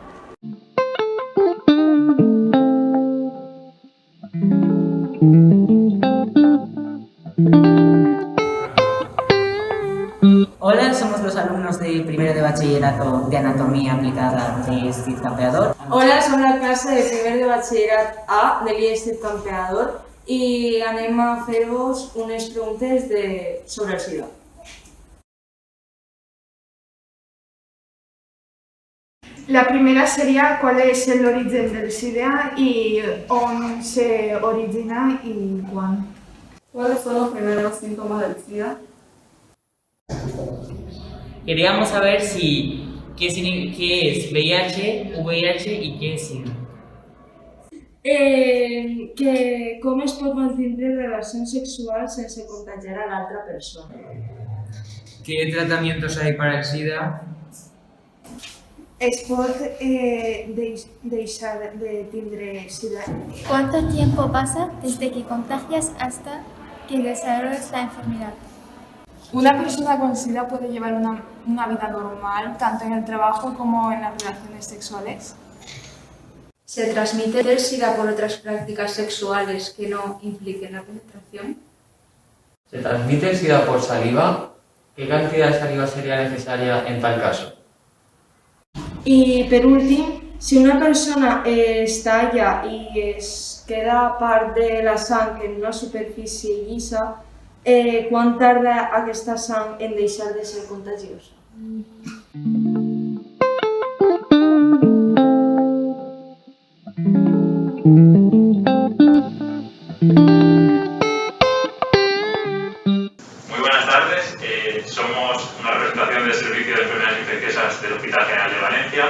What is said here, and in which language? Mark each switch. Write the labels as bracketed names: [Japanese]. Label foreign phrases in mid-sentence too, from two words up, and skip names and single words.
[Spanish] Hola, somos los alumnos de primero de bachillerato de Anatomía Aplicada de IES Campeador. [Catalan] Hola, som la classe de primer de batxillerat A de l'IES Campeador i anem a fer-vos unes preguntes sobre el SIDA. [Spanish] La primera sería cuál es el origen del SIDA y dónde se origina y cuándo. ¿Cuáles son los primeros síntomas del SIDA? Queríamos saber qué es VIH, VIH y qué es SIDA. [Catalan] Com es pot mantindre relacions sexuals sense contagiar a l'altra persona? [Spanish] ¿Qué tratamientos hay para el SIDA? [Catalan] Es pot deixar de tindre SIDA. [Spanish] ¿Cuánto tiempo pasa desde que contagias hasta que desarrollas la enfermedad? Una persona con SIDA puede llevar una vida normal, tanto en el trabajo como en las relaciones sexuales. ¿Se transmite el SIDA por otras prácticas sexuales que no impliquen la penetración? ¿Se transmite el SIDA por saliva? ¿Qué cantidad de saliva sería necesaria en tal caso? [Catalan] I per últim, si una persona es talla i es queda part de la sang en una superfície llisa, quan tarda aquesta sang en deixar de ser contagiosa? [Spanish] Muy buenas tardes, somos una representación del Servicio de Enfermedades Infecciosas del Hospital General de Valencia.